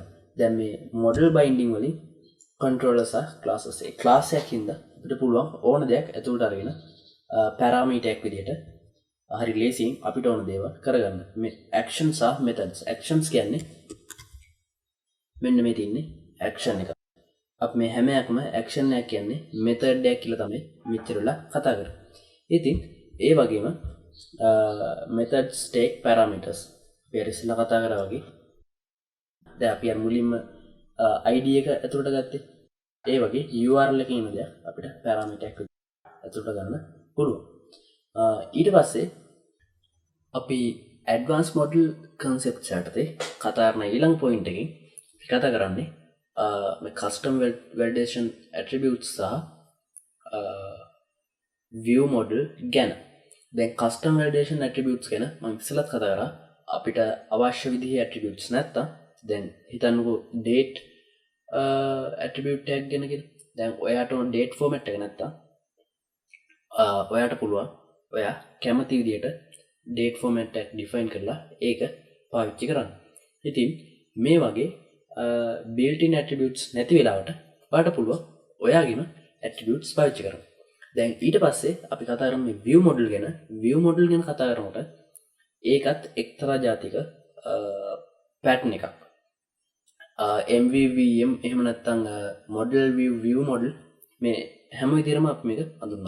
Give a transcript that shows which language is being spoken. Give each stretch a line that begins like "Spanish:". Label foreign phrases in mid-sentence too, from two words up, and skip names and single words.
Sinhala: දැන් මේ
English: model binding
Sinhala: වලින් කන්ට්‍රෝලර් සහ ක්ලාසස් ඒ ක්ලාස් එකකින්ද අපිට පුළුවන් ඕන දෙයක් ඇතුළට අරගෙන පැරාමීටර් එකක් විදිහට හරි ලේසියෙන් අපිට ඕන දේවල් කරගන්න. මේ ඇක්ෂන් සහ මෙතඩ්ස්. ඇක්ෂන්ස් කියන්නේ මෙන්න මේ තින්නේ ඇක්ෂන් එක. අපි මේ හැම එකක්ම ඇක්ෂන් එකක් කියන්නේ මෙතඩ් එකක් කියලා තමයි මෙච්චරලා කතා කරන්නේ. ඉතින් ඒ වගේම
English: methods take parameters
Sinhala: අපි ඉස්සෙල්ලා කතා කරා වගේ දැන් අපි අර මුලින්ම id එක ඇතුළට ගත්තේ ඒ වගේ url එකේ ඉන්න දෙයක් අපිට parameter එකක් ඇතුළට ගන්න පුළුවන්. ඊට පස්සේ අපි
English: advanced model concept
Sinhala: යටතේ කතා කරන ඊළඟ point එකකින් කතා කරන්නේ මේ
English: custom validation attributes
Sinhala: සහ
English: view model
Sinhala: ගැන. දැන්
English: custom validation attributes
Sinhala: ගැන මම ඉස්සෙල්ලත් කතා කරා. අපිට අවශ්‍ය විදිහේ attributes නැත්තම් දැන් හිතන්නකෝ
English: date attribute tag
Sinhala: ගැන කියලා. දැන් ඔයාට ඕන
English: date format
Sinhala: එක නැත්තම් ඔයාට පුළුවන් ඔයා කැමති විදිහට
English: date format
Sinhala: එක define කරලා ඒක පාවිච්චි කරන්න. ඉතින් මේ වගේ
English: built-in attributes
Sinhala: නැති වෙලාවට ඔයාට පුළුවන් ඔයාගේම attributes පාවිච්චි කරන්න. දැන් ඊට පස්සේ අපි කතා කරමු මේ
English: view model
Sinhala: ගැන.
English: view model
Sinhala: ගැන කතා කරනකොට ඒකත් එක්තරා ජාතික pattern එකක්. MVVM එහෙම නැත්නම්
English: model view model
Sinhala: මේ හැම විදිහටම අපි මේක හඳුන්වනවා.